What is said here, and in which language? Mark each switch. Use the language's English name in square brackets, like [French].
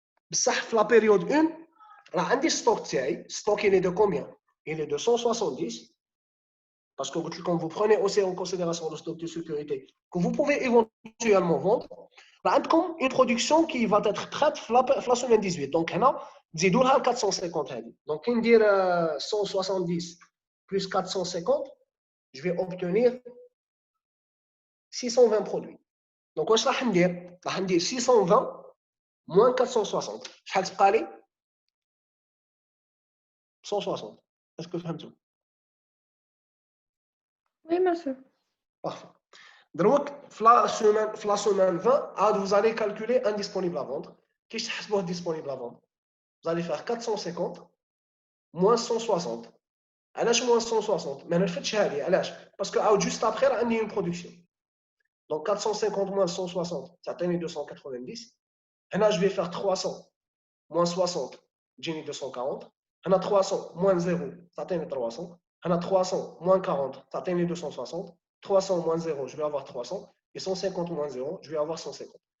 [French] Ça, la période 1, là, un stock, stock, il est de combien? Il est de 170. Parce que quand vous prenez aussi en considération le stock de sécurité, que vous pouvez éventuellement vendre, là, une production qui va être prête la semaine 18. Donc, là, [Arabic] تزيدوا لها [French] 450 هذه. Donc, [Arabic] كي ندير [French] 170 plus 450, je vais obtenir 620 produits. [Arabic] Donc, واش راح ندير؟ راح ندير 620 moins 460. شحال تبقى لي؟ 160. [French] Est-ce que [Arabic] فهمتوا؟ [French] Oui, monsieur. Parfait. Donc, la semaine 20, vous allez calculer un disponible à vendre. Qu'est-ce que c'est disponible à vendre? Vous allez faire 450 moins 160. [Arabic] علاش moins 160 ما نرفدش هذه علاش باسكو عاود [French] juste après [Arabic] عندي [French] une production. Donc 450 moins 160 ça donne 290. هنا je vais faire 300 moins 60 [Arabic] تجيني [French] 240. هنا 300 moins 0 ça donne 300. هنا 300 moins 40 ça donne 260. 300 moins 0 je vais avoir 300 et 150 moins 0 je vais avoir 150.